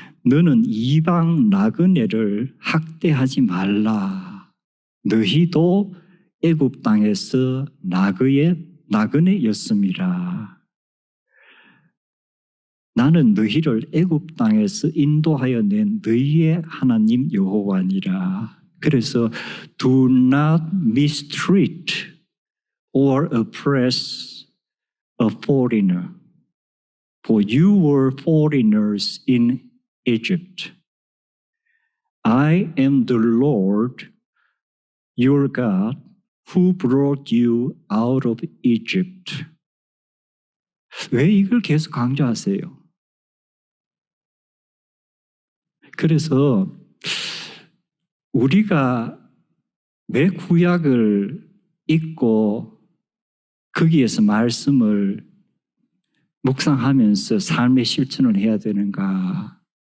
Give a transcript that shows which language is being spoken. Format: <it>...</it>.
<ko>너는 이방 나그네를 학대하지 말라. 너희도 애굽 땅에서 나그네였음이라. 나는 너희를 애굽 땅에서 인도하여 낸 너희의 하나님 여호와니라.</ko> <en>그래서 do not mistreat or oppress a foreigner, for you were foreigners in Egypt. I am the Lord your God who brought you out of Egypt.</en> <ko>왜 이걸 계속 강조하세요? 그래서 우리가 왜 구약을 읽고 거기에서 말씀을 묵상하면서 삶의 실천을 해야 되는가?</ko>